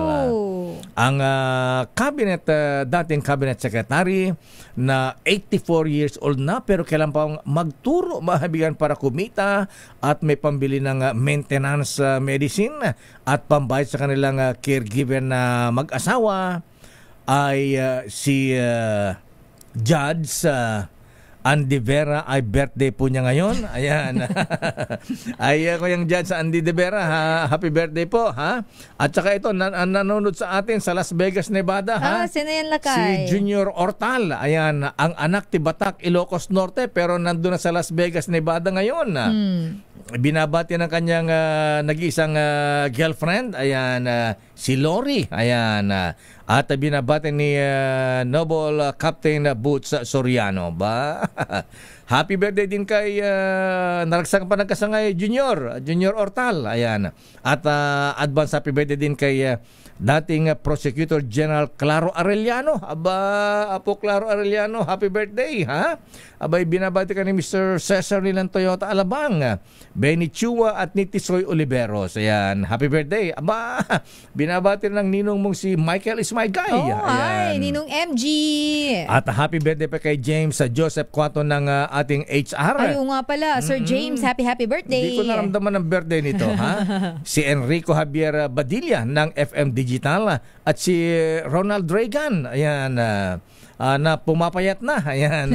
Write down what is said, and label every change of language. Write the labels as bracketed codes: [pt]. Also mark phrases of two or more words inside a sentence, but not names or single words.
[tl] Ang dating [en] cabinet secretary [tl] na 84 [en] years old [tl] na pero kailan pa magturo, mahabigan para kumita at may pambili ng [en] maintenance medicine [tl] at pambayad sa kanilang caregiver na mag-asawa ay si Judge Andy Vera. Ay birthday po niya ngayon. Ayan. Ay Kuyang Judge Andy De Vera, [en] happy birthday [tl] po, ha? At saka ito, nanonood sa atin sa Las Vegas, Nevada, ha? Sino yan lakay? Si Junior Ortal. Ayan, ang anak ti Batak, Ilocos Norte, pero nandun na sa Las Vegas, Nevada ngayon. Binabati ng kanyang nag-iisang girlfriend, ayan, si Lori. Ayan, at binabati ni Noble Captain Boots Soriano ba? [en] Happy birthday [tl] din kay [ilo] naragsang pa nagkasangay [tl] Junior Ortal. Ayan. At [en] advance happy birthday [tl] din kay dating Prosecutor General Claro Arellano. Apo Claro Arellano, [en] happy birthday, [tl] ha? Abay, binabati ka ni Mr. Cesar Nilan Toyota Alabang, Benny Chua at ni Tisoy Oliveros. Ayan, [en] happy birthday. [tl] Binabati ng ninong mong si Michael is my guy. Hi, Ninong MG. At happy birthday pa kay James Joseph Quato ng ating HR. Ay, nga pala. Sir James, [en] happy birthday. [tl] Hindi ko naramdaman ng birthday nito, ha? Si Enrico Javier Badilla ng FM Digital at si Ronald Reagan. Ayan, na pumapayat na. Ayan.